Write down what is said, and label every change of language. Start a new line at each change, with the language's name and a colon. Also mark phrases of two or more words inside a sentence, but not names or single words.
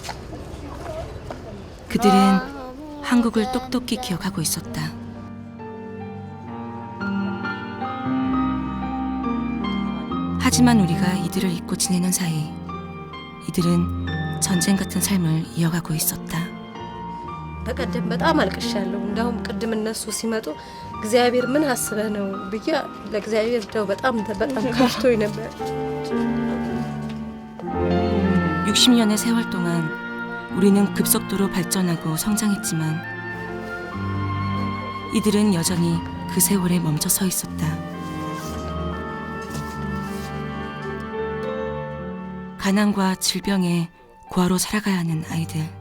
Korean: 그들은 한국을 똑똑히 기억하고 있었다. 하지만 우리가 이들을 잊고 지내는 사이 이들은 전쟁 같은 삶을 이어가고 있었다.
Amharic: በቀደም በጣም አልቅሻለሁ። እንደውም ቅድም እነሱ ሲመጡ እግዚአብሔር ምን አስበህ ነው ብዬ ለእግዚአብሔር ደው በጣም ከፍቶኝ ነበር።
Korean: 60년의 세월 동안 우리는 급속도로 발전하고 성장했지만 이들은 여전히 그 세월에 멈춰 서 있었다. 가난과 질병에 고아로 살아가야 하는 아이들.